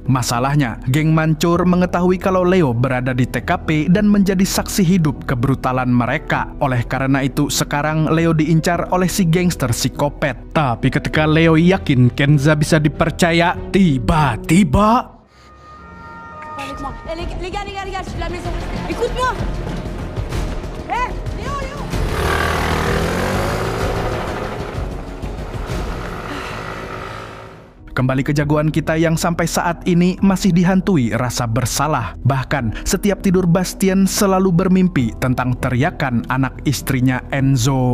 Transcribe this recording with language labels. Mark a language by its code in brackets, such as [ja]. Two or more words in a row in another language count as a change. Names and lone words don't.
[id] Masalahnya, geng Mancur mengetahui kalau Leo berada di TKP dan menjadi saksi hidup kebrutalan mereka. Oleh karena itu, sekarang Leo diincar oleh si gangster psikopat. Tapi ketika Leo yakin Kenza bisa dipercaya, tiba-tiba... [fr] Avec moi. Eh, les gars, je suis de la maison. Écoute-moi. Léo. [id] Kembali ke jagoan kita yang sampai saat ini masih dihantui rasa bersalah. Bahkan setiap tidur Bastien selalu bermimpi tentang teriakan anak istrinya Enzo.